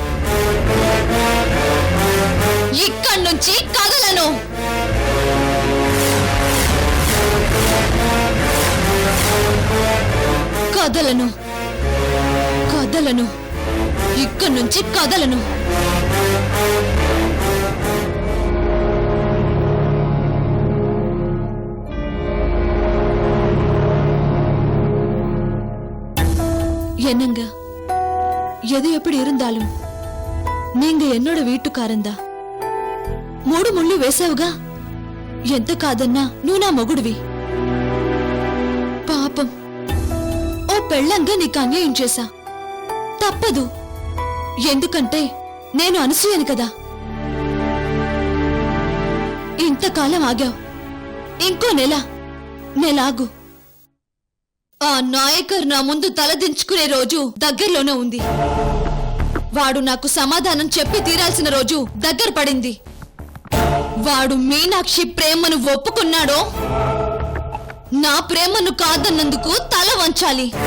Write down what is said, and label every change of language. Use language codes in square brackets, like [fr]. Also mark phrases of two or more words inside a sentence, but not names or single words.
[te] ఇక్కడి నుంచి కదలను కదలను కదలను ఇక్కడి నుంచి కదలను [ta] என்னங்க எது எப்படி இருந்தாலும் நீங்க என்னோட வீட்டுக்காரந்தா [te] 3 ముళ్ళు వేసావుగా ఎంత కాదన్నా నువ్వు నా మొగుడివి పాపం ఓ పెళ్ళంగా నీకు అన్యాయం చేశా తప్పదు ఎందుకంటే నేను అనసూయను కదా ఇంతకాలం ఆగావు ఇంకో నెలాగు ఆ నాయకర్ నా ముందు తలదించుకునే రోజు దగ్గరలోనే ఉంది వాడు నాకు సమాధానం చెప్పి తీరాల్సిన రోజు దగ్గర పడింది వాడు మీనాక్షి ప్రేమను ఒప్పుకున్నాడో నా ప్రేమను కాదన్నందుకు తల వంచాలి